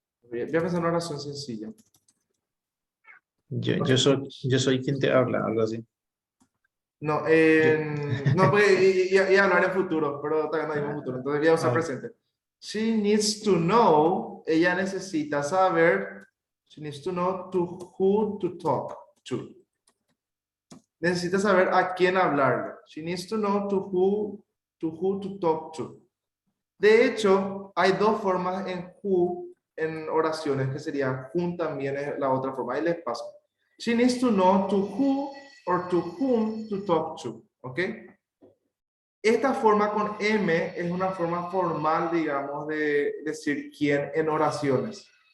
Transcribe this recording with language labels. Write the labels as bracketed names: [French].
[Spanish] Voy a pensar en una oración sencilla. Yo soy quien te habla, algo así. No, Yo- no, pues, y hablar en futuro, pero todavía no dimos futuro, entonces voy a usar Ah, presente. [English] She needs to know, [Spanish] ella necesita saber, [English] she needs to know to who to talk to. [Spanish] Necesita saber a quién hablarle. [English] She needs to know to who to talk to. [Spanish] De hecho, hay dos formas en who en oraciones, que sería whom también es la otra forma. Ahí les paso. [English] She needs to know to who or to whom to talk to. ¿Ok? [Spanish] Esta forma con M es una forma formal, digamos, de decir quién en oraciones.